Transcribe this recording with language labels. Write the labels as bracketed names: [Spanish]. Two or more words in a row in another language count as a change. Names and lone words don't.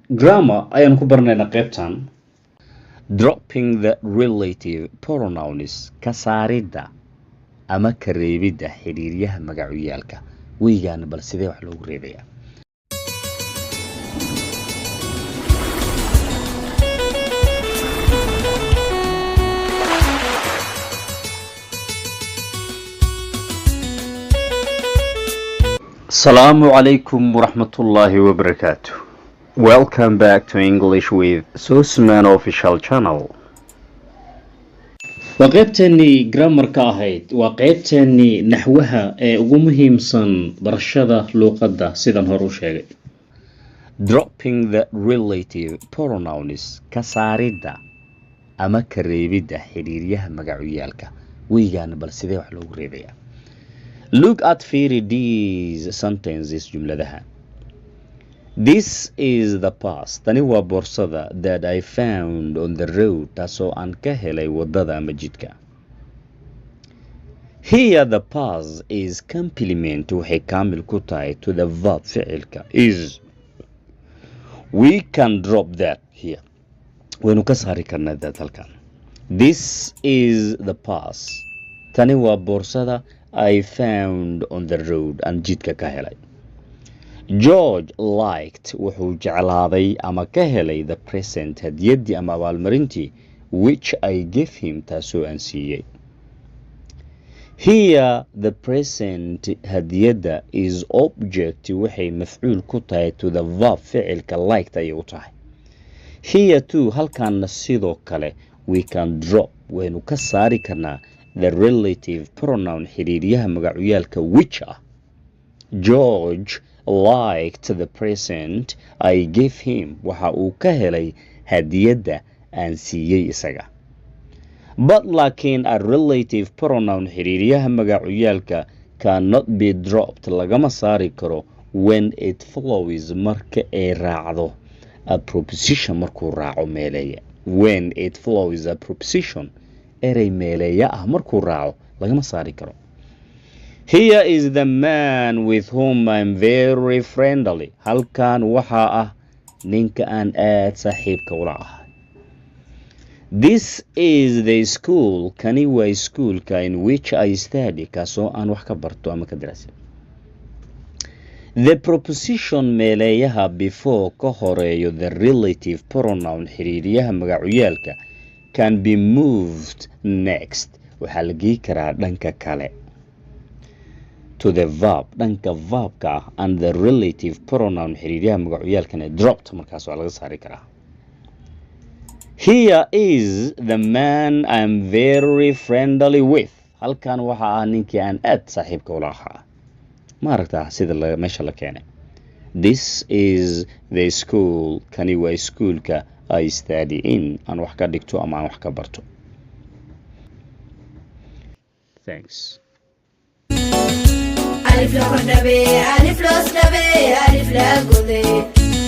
[Somali] grammar ayaan ku barnaynaa qaybtan [English] dropping the relative pronouns [Somali] ka saaridda ama ka reebidda xiriiryaha magacyaalka weygaan bal sidee wax loogu reebayaa [Arabic] السلام عليكم ورحمة الله وبركاته. [English] Welcome back to English with Susman Official Channel. [Somali] waa qaybteennii grammarka ahayd waa qaybteennii naxwaha ee ugu muhiimsan barashada luuqadda sidan hore u sheegay [English] dropping the relative pronouns [Somali] ka saaridda ama ka reebidda xiriiryaha magacyaalka weygaan bal sidee wax loogu reebayaa [English] Look at these sentences [Somali] jumladaha. [English] This is the past. [Somali] Tani waa boorsada [English] that I found on the road [Somali] taasoo aan ka helay wadada ama jidka. [English] Here the past is complement [Somali] waxay kaamil ku tahay [English] to the verb ficilka is. We can drop that here. [Somali] Waynu ka saari karnaa that halkan. [English] This is the past. [Somali] Tani waa boorsada [English] I found on the road and [Somali] jidka ka helay. [English] George liked [Somali] wuxuu jeclaaday ama ka helay [English] the present [Somali] hadiyadii ama abaalmarintii [English] which I gave him [Somali] taasoo aan siiyey. [English] Here the present hadiyada is object [Somali] waxay mafcuul ku tahay [English] to the verb ficilka liked [Somali] ayay u tahay. [English] Here too [Somali] halkaana sidoo kale [English] we can drop [Somali] waynu ka saari karnaa [English] the relative pronoun [Somali] xiriiryaha magacyaalka which ah. [English] George liked the present I gave him [Somali] waxa uu ka helay hadiyada aan siiyey isaga. [English] But laakiin a relative pronoun [Somali] xiriiryaha magacyaalka [English] cannot be dropped [Somali] lagama saari karo [English] when it follows [Somali] marka ay raacdo [English] a preposition [Somali] markuu raaco meeleeya. [English] When it follows a preposition [Somali] erey meeleeya ah markuu raaco lagama saari karo. [English] Here is the man with whom I'm very friendly. [Somali] Halkan waxaa ah ninka aan aad saaxiibka ula ahay. [English] This is the school. [Somali] Kani waa iskuulka [English] in which I study [Somali] kaasoo aan wax ka barto ama ka daraasay. [English] The preposition meeleeyaha before [Somali] ka horeeyo [English] the relative pronoun [Somali] xiriiryaha magacyaalka [English] can be moved next. [Somali] Waxaa la geey karaa dhanka kale. [English] To the verb [Somali] dhanka verbka ah [English] and the relative pronoun [Somali] xiriiryaha magacyaalkana dropped markaas waa laga saari karaa. [English] Here is the man I'm very friendly with. [Somali] Halkan waxa ah ninkii aan aad saaxiibka ula ahaa. Ma aragtaa sida meesha la keenay. [English] This is the school. [Somali] Kani waa iskuulka [English] I study in [Somali] aan wax ka dhigto ama aan wax ka barto. [English] Thanks. ألف لا قدبي ألف لا صدبي ألف لا قدي